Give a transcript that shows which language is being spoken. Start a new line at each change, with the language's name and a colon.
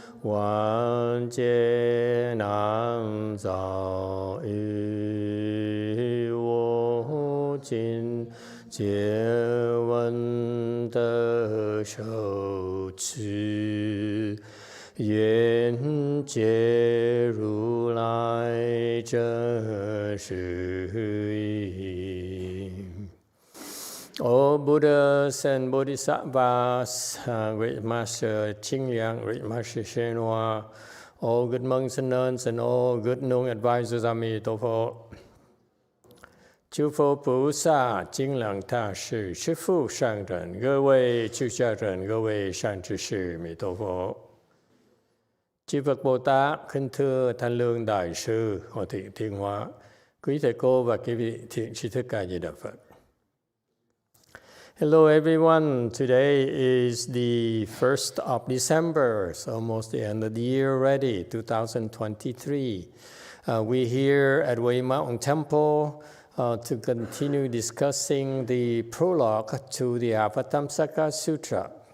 English: wan jie nan zao yu wo jin jie wen de shou qi Yuan Jie Ru Lai Zhe Shi Yi. All Buddhas and Bodhisattvas, Great Master Qingliang, Great Master Shenhua, all good monks and nuns, and all good known advisors, Amitabha.
Chinese: 诸佛菩萨、金刚大士、师父上人、各位出家人、各位善知识，弥陀佛。
Vietnamese: Chư Phật Bồ Tát, kính thưa Thanh Lương Đại Sư, Hòa Thượng Thiên Hóa, quý thầy cô và quý vị thiện tri thức A Di Đà Phật.
English: Hello everyone, today is the 1st of December, it's almost the end of the year already, 2023. We're here at Wei Mountain Temple to continue discussing the prologue to the Avatamsaka Sutra.